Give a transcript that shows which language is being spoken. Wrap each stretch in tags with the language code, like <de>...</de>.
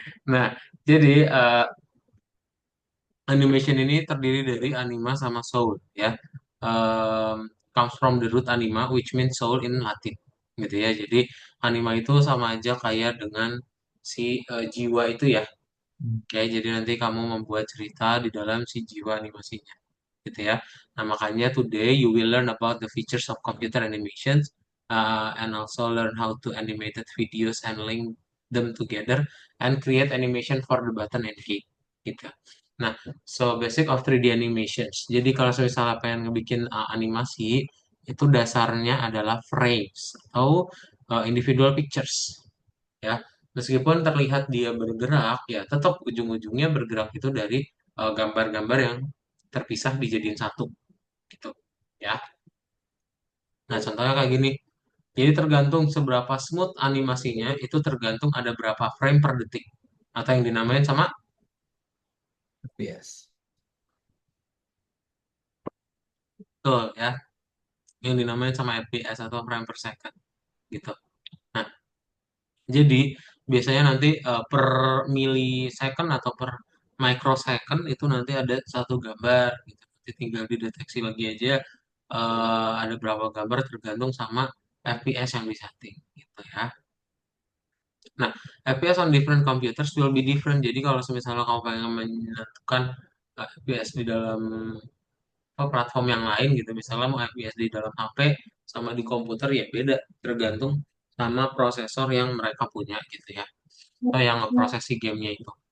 <id>Nah, jadi animation ini terdiri dari anima sama soul ya.</id> <en>Comes from the root anima which means soul in Latin</en> <id>gitu ya. Jadi anima itu sama aja kayak dengan si jiwa itu ya. Ya, jadi nanti kamu membuat cerita di dalam si jiwa animasinya gitu ya. Nah, makanya</id> <en>today you will learn about the features of computer animations and also learn how to animated videos and link them together and create animation for the button and key</en> <id>gitu.</id> <en>Nah, so basic of 3D animations.</en> <id>Jadi kalau misalnya pengen ngebikin animasi, itu dasarnya adalah frames atau</id> <en>individual pictures</en> <id>ya. Meskipun terlihat dia bergerak, ya tetap ujung-ujungnya bergerak itu dari gambar-gambar yang terpisah dijadiin satu gitu ya. Nah, contohnya kayak gini. Jadi tergantung seberapa smooth animasinya, itu tergantung ada berapa frame per detik. Atau yang dinamain sama</id> <en>FPS.</en> <id>betul ya, yang dinamain sama FPS atau frame per second gitu. Nah, jadi biasanya nanti per millisecond atau per microsecond itu nanti ada satu gambar gitu. Nanti tinggal dideteksi lagi aja ada berapa gambar tergantung sama FPS yang disetting gitu ya.</id> <en>Nah, FPS on different computers will be different.</en> <id>Jadi kalau misalnya kamu pengen menentukan FPS di dalam platform yang lain gitu, misalnya mau FPS di dalam HP sama di komputer ya beda, tergantung sama prosesor yang mereka punya gitu ya, atau yang ngeproses si gamenya itu.</id>